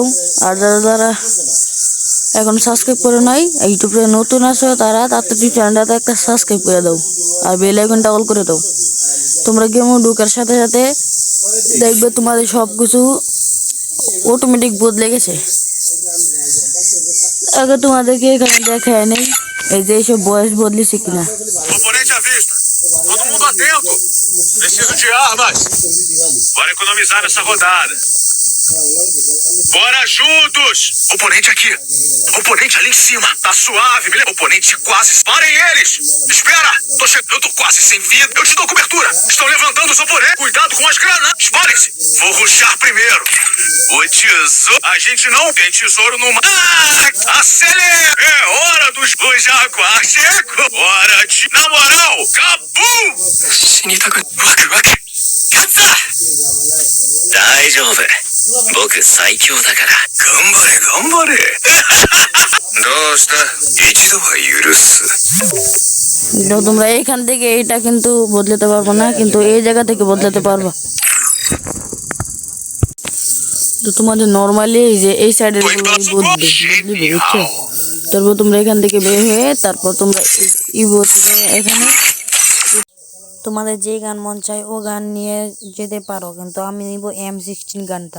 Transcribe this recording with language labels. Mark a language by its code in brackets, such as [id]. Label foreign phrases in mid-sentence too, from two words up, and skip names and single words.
[bn] আর যারা যারা এখন সাবস্ক্রাইব করে নাই, ইউটিউবে নতুন আসো, তারা তাড়াতাড়ি চ্যানেলটাতে একটা সাবস্ক্রাইব করে দাও আর বেল আইকনটা অল করে দাও। তোমরা গেমও ঢোকার সাথে সাথে দেখবে তোমাদের সব কিছু অটোমেটিক বদলে গেছে। আগে তোমাদেরকে এখানে দেখায় নেই এই যে এইসব বয়স বদলেছে কিনা। [pt] Oponente à vista. Todo mundo atento. Preciso de armas. Bora economizar nessa rodada. Bora juntos. Oponente aqui. Oponente ali em cima. Tá suave, beleza? Oponente quase. Parem eles. Espera. Eu tô quase sem vida. Eu te dou cobertura. Estão levantando os oponentes. Cuidado com as granadas. Parem-se. Vou rushar primeiro. O tesouro. A gente não tem tesouro no mar. Acelera. É hora dos jaguar. Chegou. Hora de. Na moral. Cabum. [ja] しにたが。わきわき。やった. 大丈夫。僕最強だから。頑張れ頑張れ。どうした？一度は許す。 [bn] তো তোমরা এইখান থেকে এটা কিন্তু বদলাতে পারবো না, কিন্তু এই জায়গা থেকে বদলাতে পারবা। তো তোমাদের নর্মালি এই যে এই সাইডের গুলো বদলে বুঝছো। তারপর তোমরা এখান থেকে বের হয়ে তারপর তোমরা এখানে তোমাদের যে গান মন চায় ও গান নিয়ে যেতে পারো, কিন্তু আমি নিব M16 গানটা।